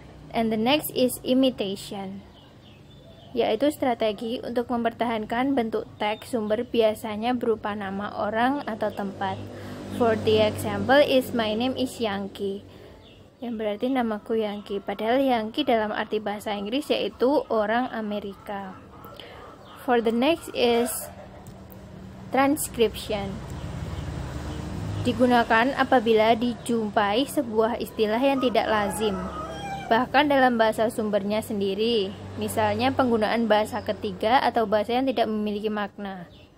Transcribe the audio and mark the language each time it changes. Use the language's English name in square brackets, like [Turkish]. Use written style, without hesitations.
[English] And the next is imitation, [Indonesian] yaitu strategi untuk mempertahankan bentuk teks sumber biasanya berupa nama orang atau tempat. [English] For the example is my name is Yankee, [Indonesian] yang berarti namaku Yankee, padahal Yankee dalam arti bahasa Inggris yaitu orang Amerika. [English] For the next is transcription. [Indonesian] Digunakan apabila dijumpai sebuah istilah yang tidak lazim, bahkan dalam bahasa sumbernya sendiri, misalnya penggunaan bahasa ketiga atau bahasa yang tidak memiliki makna.